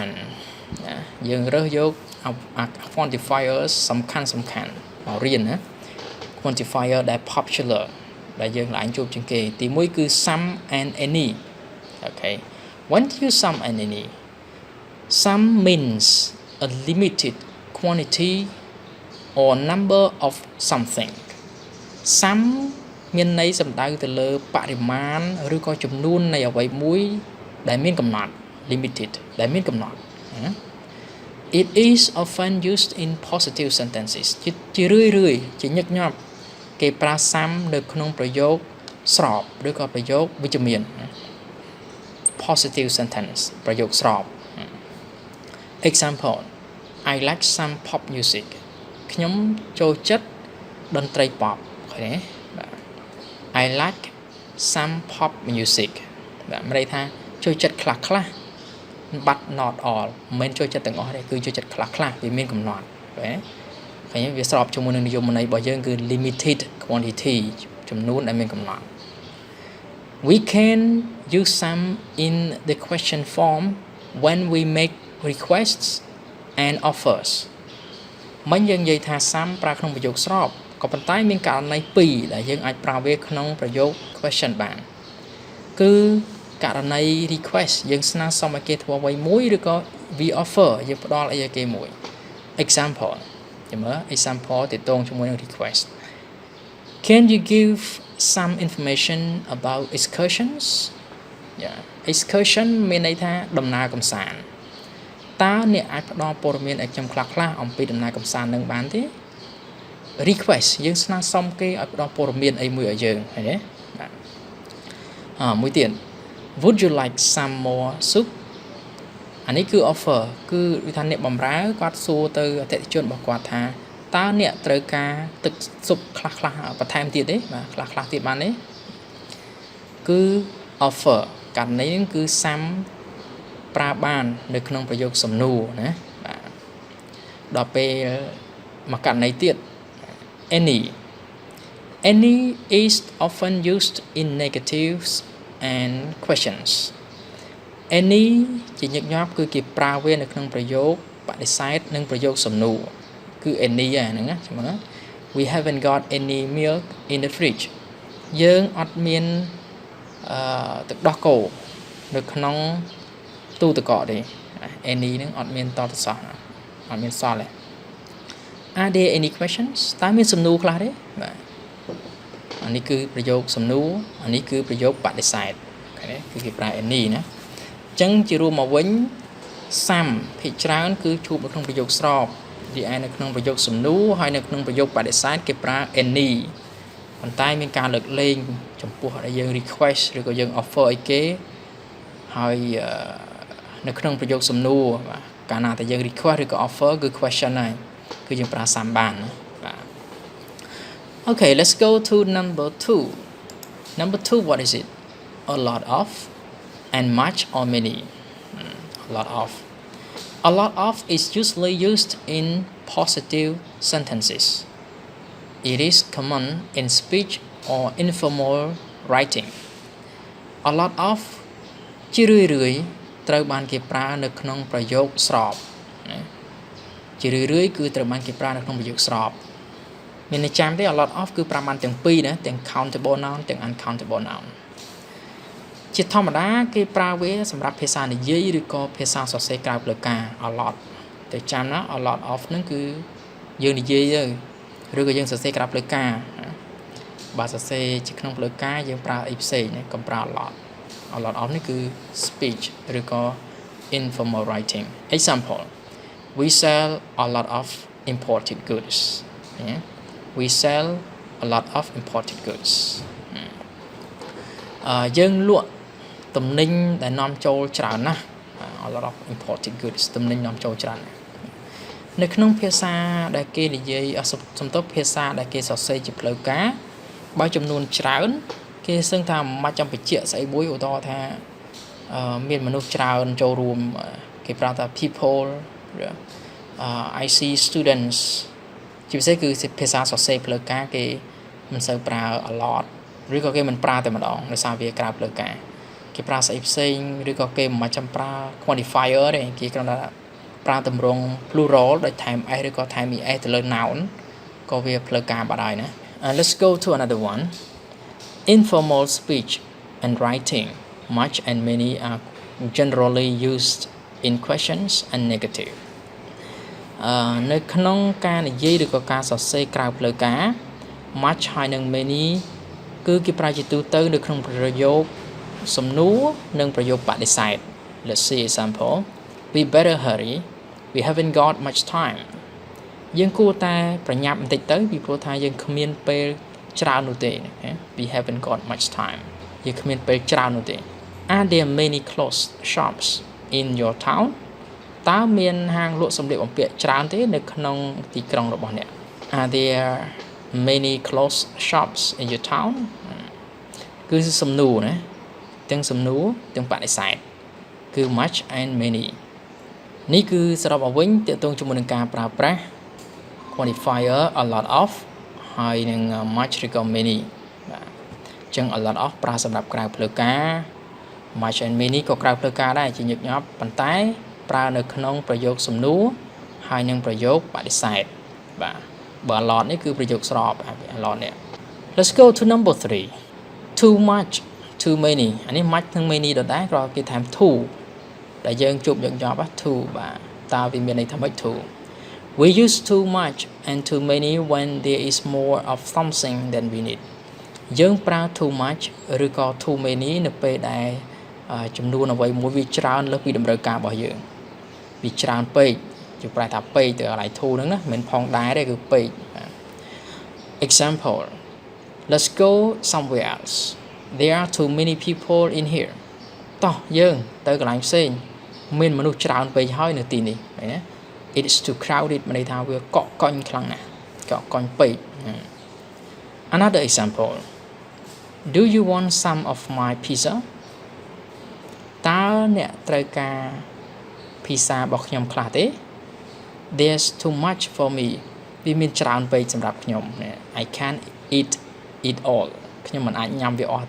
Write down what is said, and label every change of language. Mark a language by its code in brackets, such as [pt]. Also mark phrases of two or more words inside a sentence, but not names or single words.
[km] 1 យើងរើសយក quantifiers សំខាន់មករៀនណា quantifier ដែល popular ដែលយើងឡើង ជួបជាងគេទី1គឺ [en] some and any okay when you use some and any some means a limited quantity or number of something some [km] មានន័យសំដៅទៅលើបរិមាណឬក៏ចំនួននៃអ្វីមួយដែលមានកំណត់ [en] limited [km] ដែលមានកំណត់ [en] It is often used in positive sentences [km] ជារឿយជាញឹកញាប់គេប្រើ some នៅក្នុងប្រយោគស្របឬក៏ប្រយោគវិជ្ជមាន [en] positive sentence [km] ប្រយោគស្រប [en] Example I like some pop music [km] ខ្ញុំចូលចិត្តតន្ត្រី pop ឃើញទេបាទ [en] I like some pop music [km] បាទមានន័យថាចូលចិត្តខ្លះ [en] but not all [km] មិនមែនចូលចិត្តទាំងអស់ទេគឺចូលចិត្តខ្លះវាមានកំណត់បាទឃើញវាស្របជាមួយនឹងនិយមន័យរបស់យើងគឺ [en] limited quantity [km] ចំនួនដែលមានកំណត់ [en] We can use some in the question form when we make requests and offers [km] មិនយើងនិយាយថា some ប្រើក្នុងប្រយោគស្របក៏ប៉ុន្តែមានករណីពីរដែលយើងអាចប្រើវាក្នុងប្រយោគ question បានគឺករណី request យើងស្នើសុំឲ្យគេធ្វើអ្វីមួយឬក៏ [en] we offer [km] យើងផ្ដល់អីឲ្យគេមួយ example ចាំមើល example ទាក់ទងជាមួយនឹង request [en] Can you give some information about excursions [km] excursion មានន័យថាដំណើរកម្សាន្តតើអ្នកអាចផ្ដល់ព័ត៌មានឲ្យខ្ញុំខ្លះអំពីដំណើរកម្សាន្តនឹងបានទេ request យើងស្នើសុំគេឲ្យផ្ដល់ព័ត៌មានអីមួយឲ្យយើងឃើញទេបាទមួយទៀត [en] Would you like some more soup [km] អានេះគឺ offer គឺវាថាអ្នកបម្រើគាត់សួរទៅអតិថិជនរបស់គាត់ថាតើអ្នកត្រូវការទឹកស៊ុបខ្លះបន្ថែមទៀតទេបាទខ្លះទៀតបានទេគឺ offer ករណីនេះគឺ some ប្រើបាននៅក្នុងប្រយោគសំណួរណាបាទដល់ពេលមកករណីទៀត [en] any is often used in negatives and questions [km] any ជាញឹកញាប់គឺគេប្រើវានៅក្នុងប្រយោគបដិសេធនិងប្រយោគសំណួរគឺ any ហ្នឹងណាចាំមើល [en] We haven't got any milk in the fridge [km] យើងអ ត់មានទឹកដោះគោនៅក្នុងទូទឹកកកទេ any ហ្នឹងអត់មានតទៅសោះអត់មានសល់ទេ [en] Are there any questions [km] តើមានសំណួរខ្លះទេបាទអានេះគឺប្រ យោគសំណួរអានេះគឺប្រយោគបដិសេធគឺគេប្រើ any ណាអញ្ចឹងជារួមមកវិញ some ភាគច្រើន គឺជួបនៅក្នុងប្រយោគស្របរីឯនៅក្នុងប្រយោគសំណួរហើយនៅក្នុងប្រយោគបដិសេធគេប្រើ any ប៉ុន្តែមានការលើកលែងចំពោះដែលយើង request ឬក៏យើង offer អីគេហើយនៅក្នុងប្រយោគសំណួរបាទកាលណាតែយើង request ឬក៏ offer គឺ question ហើយគឺយើងប្រើ some បានណាបាទ [en] Okay let's go to number 2 what is it a lot of and much or many a lot of is usually used in positive sentences it is common in speech or informal writing a lot of [km] ជារឿយត្រូវបានគេប្រើនៅក្នុងប្រយោគ ស្របជារឿយគឺត្រូវបានគេប្រើនៅក្នុងប្រយោគស្របមានន័យចាំទេ [en] a lot of [km] គឺប្រើបានទាំងពីរណាទាំង [en] countable noun [km] ទាំង [en] uncountable noun [km] ជា ធម្មតាគេប្រើវាសម្រាប់ភាសានិយាយឬក៏ភាសាសរសេរក្រៅផ្លូវការ [en] a lot [km] តែចាំណា [en] a lot of [km] ហ្នឹងគឺយើងនិយាយទៅឬក៏យើងសរសេរក្រៅផ្លូវការបើសរសេរជាក្នុងផ្លូវការយើងប្រើអីផ្សេងណាកុំប្រើ [en] a lot of [km] នេះគឺ speech ឬក៏ [en] informal writing example we sell a lot of imported goods [km] we sell a lot of imported goods យើងលក់ទំនិញដែលនាំចូលច្រើនណាស់ [en] a lot of imported goods [km] ទំនិញនាំចូលច្រើននៅក្នុងភាសាដែលគេនិយាយសំទោសភាសាដែលគេសរសេរជាផ្លូវការបើចំនួនច្រើនគេសឹងថាមិនចាំបញ្ជាក់ស្អីមួយឧទាហរណ៍ថាមានមនុស្សច្រើនចូលរួមគេប្រើថា people [en] I see students [km] ជាពិសេសគឺភាសាសរសេរផ្លូវការគេមិនសូវប្រើ [en] a lot [km] ឬក៏គេមិនប្រើតែម្ដងដោយសារវាក្រៅផ្លូវការគេប្រើស្អីផ្សេងឬក៏គេមិនចាំប្រើ quantifier ទេគេគ្រាន់តែប្រើទម្រង់ plural ដោយថែម s ឬក៏ថែម es ទៅលើ noun ក៏វាផ្លូវការបាត់ហើយណា [en] let's go to another one informal speech and writing much and many are generally used in questions and negative [km] នៅក្នុងការនិយាយឬក៏ការសរសេរក្រៅផ្លូវការ [en] much [km] ហើយនិង [en] many [km] គឺគេប្រើជាទូទៅនៅក្នុងប្រយោគ [en] សំណួរនិងប្រយោគបដិសេធ let's see example we better hurry we haven't got much time [km] យើងគួរតែប្រញាប់បន្តិចទៅពីព្រោះថា យើងគ្មានពេលច្រើននោះទេ [en] we haven't got much time [km] យើងគ្មានពេលច្រើននោះទេ [en] are there many clothes shops in your town [km] តើមានហាងលក់សម្លៀកបំពាក់ច្រើនទេនៅក្នុងទីក្រុងរបស់អ្នក [en] are there many clothes shops in your town [km] គឺសំណួរណាទាំងសំណួរទាំងបដិសេធគឺ [en] much and many [km] នេះគឺសរុបមកវិញទាក់ទងជាមួយនឹងការប្រើប្រាស់ quantifier [en] a lot of [km] ហើយនឹង much ឬក៏ many បាទអញ្ចឹង [en] a lot of [km] ប្រើសម្រាប់ក្រៅផ្លូវការ [en] much and many [km] ក៏ក្រៅផ្លូវការដែរជាញឹកញាប់ប៉ុន្តែប្រើនៅក្នុងប្រយោគសំណួរហើយនឹងប្រយោគបដិសេធបាទបើ [en] a lot [km] នេះគឺប្រយោគស្រប [en] a lot [km] នេះ [en] let's go to number [km] 3 [en] too much too many [km] អានេះ much និង many ដដែលគ្រាន់គេថែម too ដែលយើងជួបញឹកញាប់ too បាទតើវាមានន័យថាម៉េច too [en] we use too much and too many when there is more of something than we need [km] យើងប្រើ [en] too much [km] ឬក៏ [en] too many [km] នៅពេលដែលចំនួនអ្វីមួយវាច្រើនលើសពីតម្រូវការរបស់យើងវាច្រើនពេកជាប្រែថាពេកទៅកន្លែង too ហ្នឹងណាមិនផងដែរទេគឺពេក [en] example let's go somewhere else there are too many people in here [km] តោះយើងទៅកន្លែងផ្សេងមានមនុស្សច្រើនពេកហើយនៅទីនេះឃើញណា [en] it is too crowded [km] មានន័យថាវាកកកុញខ្លាំងណាស់កកកុញពេក [en] another example do you want some of my pizza [km] តើអ្នកត្រូវការ pizza របស់ខ្ញុំខ្លះទេ [en] there's too much for me [km] វាមានច្រើនពេកសម្រាប់ខ្ញុំ [en] I can't eat it all [km] ខ្ញុំមិនអាចញ៉ាំវាអស់